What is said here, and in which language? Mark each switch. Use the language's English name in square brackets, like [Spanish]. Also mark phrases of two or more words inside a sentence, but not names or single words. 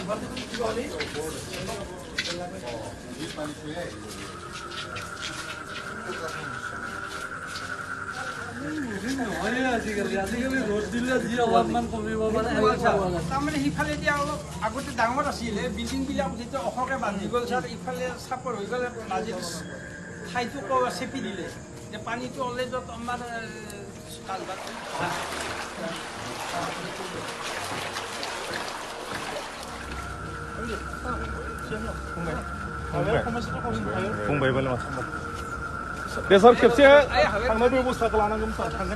[Assamese] আজিকালি ৰ'দ দিলে যি অলপমান কমিব মানে তাৰমানে সিফালে এতিয়া অলপ আগতে ডাঙৰ আছিলে বিল্ডিংবিলাক যেতিয়া অখকে বান্ধি গ'ল ছাৰ ইফালে চাপৰ হৈ গ'লে মাজে ঠাইটো চেপি দিলে যে পানীটো অলৰেডি য'ত আমাৰ [Bodo] फंबाय बाला माथो दे सार खेबसे थांनाय बेबस्थाखौ लानांगोन सार थांगोन